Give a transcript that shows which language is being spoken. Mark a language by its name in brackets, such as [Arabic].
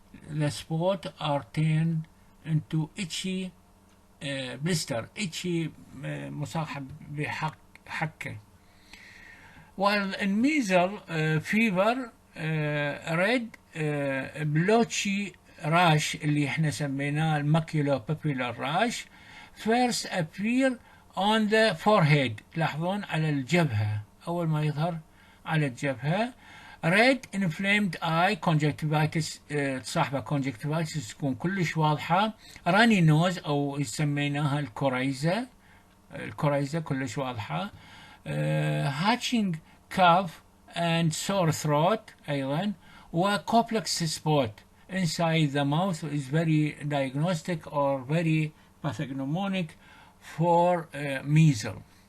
[English] The spot are turned into itchy blister, itchy [Arabic] مصاحب بحكة. [English] While in measles fever red blotchy rash [Arabic] اللي احنا سميناه الماكيولو بابيولار [English] rash first appear on the forehead. [Arabic] تلاحظون على الجبهة، أول ما يظهر على الجبهة. [English] red inflamed eye conjunctivitis [Arabic] صاحبة [English] conjunctivitis [Arabic] تكون كلش واضحة. [English] runny nose [Arabic] أو سميناها الكوريزة كلش واضحة. [English] hatching cough and sore throat أيضا. وcomplex spot inside the mouth is very diagnostic or very pathognomonic for measles.